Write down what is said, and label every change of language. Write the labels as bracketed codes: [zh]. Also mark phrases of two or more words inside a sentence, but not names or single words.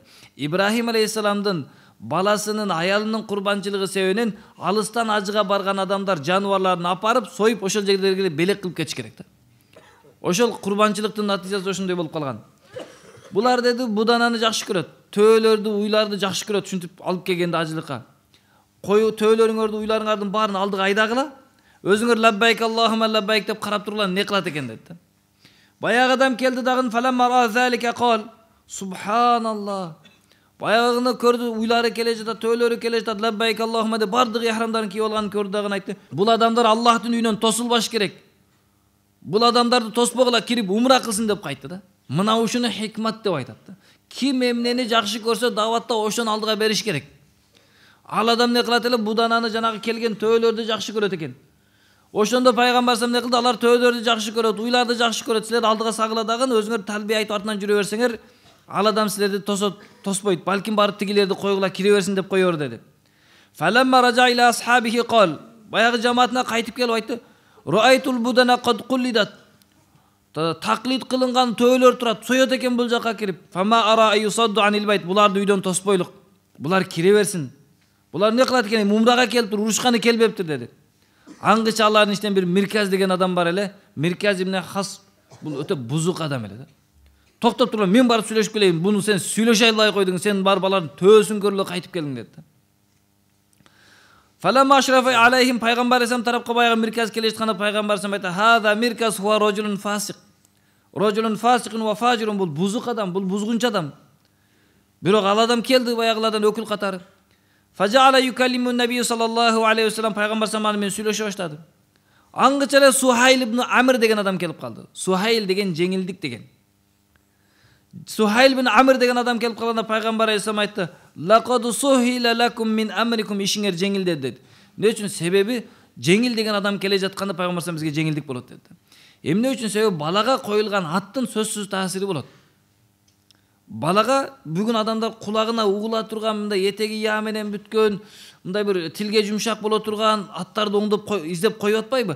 [ky] Ибрахим алейхиссаламдын баласынын аялынын курбанчылыгы себебинен алыстан ажыга барган адамдар жаныбарларын апарып союп ошол жерлерге белек кылып кетиш керек да. Ошол курбанчылыктын натыйжасы ошондой болуп калган. Булар деди будананы жакшы көрөт, төөлөрдү, уйларды жакшы көрөт, ушинтип алып келгенде ажылыкка. Кою төөлөрүңөрдү, уйларыңардын баарын алдыга айдагыла. Өзүңөр [ar] لبيك اللهم لبيك [ky] деп карап турула, не кылат экен деди. Баягы адам келди дагы [ar] فلما ذلك قال سبحان الله. [ky] Баягыны көрдү, уйлары келе жатат, төөлөрү келе жатат, [ar] لبيك اللهم [ky] деп бардыгы ихрамдарын кийип алганын көрдү дагы айтты. Бул адамдар Аллахтын үйүнөн тосулбаш керек. Бул адамдарды тоспогула кирип умра кылсын деп кайтты да. Мына ушуну хикмат деп айтат да. Ким эмнени жакшы көрсө даватта ошону алдыга бериш керек. Ал адам не кылат эле, будананы жанагы келген төөлөрдү жакшы көрөт экен. Ошондо пайгамбар салам не кылды? Алар төөлөрдү жакшы көрөт, уйларды жакшы көрөт. Силер алдыга сагыла дагы өзүңөр талбия айтып артынан жүрө берсеңер, ал адам силерди тоспойт. Балким барып тигилерди койгула кире берсин деп коёр деди. [ar] فلما رجع إلى أصحابه قال. [ky] Баягы жамаатына кайтып келип айтты. [ar] رأيت البدن قد قلدت. [ky] Таклид кылынган төөлөр турат, соёт экен бул жакка кирип. [ar] فما أرى يصد عن البيت. [ky] Буларды үйдөн тоспойлук. Булар кире берсин. Булар не кылат экен? Умрага келип туруп урушканы келбептир деди. Аңгыча алардын иштен бир Мирказ деген адам бар эле. Мирказ ибн Хас бул өтө бузук адам эле да. Токтоп туруп, мен барып сүйлөшүп келейин. Буну сен сүйлөшө албай койдуң. Сен барып алардын төөсүн көрүлө кайтып келдиң деди. [ar] فلما أشرف عليهم, [ky] пайгамбар алейхиссалам тарапка баягы Мирказ келе жатканда пайгамбар алейхиссалам айтты: [ar] "هذا مكرز هو رجل فاسق. رجل فاسق وفاجر", [ky] бул бузук адам, бул бузгунчу адам. Бирок ал адам келди баягылардан өкүл катары. [ar] فجعل يكلم النبي صلى الله عليه وسلم, [ky] пайгамбар саллаллаху менен сүйлөшө баштады. Аңгыча эле Сухайл ибн Амр деген адам келип калды. Сухайл деген жеңилдик деген. Сухайл ибн Амр деген адам келип калганда пайгамбар алейхиссалам айтты: [ar] "لقد سهل لكم من أمركم", [ky] ишиңер жеңилдеди деди. Эмне үчүн? Себеби жеңил деген адам келе жатканда пайгамбар саллаллаху бизге жеңилдик болот деди. Эмне үчүн? Себеби балага коюлган аттын сөзсүз таасири болот. Балага бүгүн адамдар кулагына угула турган, мындай этеги я менен бүткөн, мындай бир тилге жумшак боло турган аттарды оңдоп издеп коюп атпайбы?